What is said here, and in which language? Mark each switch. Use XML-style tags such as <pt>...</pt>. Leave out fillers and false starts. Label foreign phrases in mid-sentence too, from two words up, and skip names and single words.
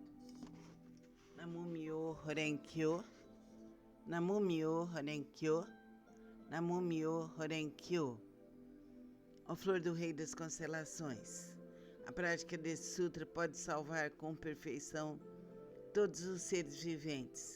<ja>なむ みょう ほうれんきょう、なむ みょう ほうれんきょう、なむ みょう ほうれんきょう.</ja> <pt>Ó Flor do Rei das Constelações, a prática desse sutra pode salvar com perfeição todos os seres viventes.</pt>